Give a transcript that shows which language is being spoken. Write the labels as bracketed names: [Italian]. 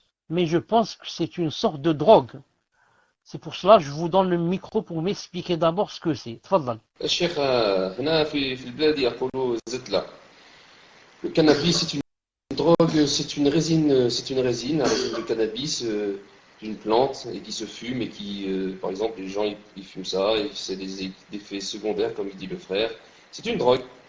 [French] Mais je pense que c'est une sorte de drogue. C'est pour cela que je vous donne le micro pour m'expliquer d'abord ce que c'est. [Arabic] Tfadal. الشيخ هنا في البلاد يقولوا زتلة. [French] Le cannabis c'est une drogue, c'est une résine de cannabis d'une plante et qui se fume et qui, par exemple, les gens ils fument ça et c'est des effets secondaires comme il dit le frère. C'est une drogue.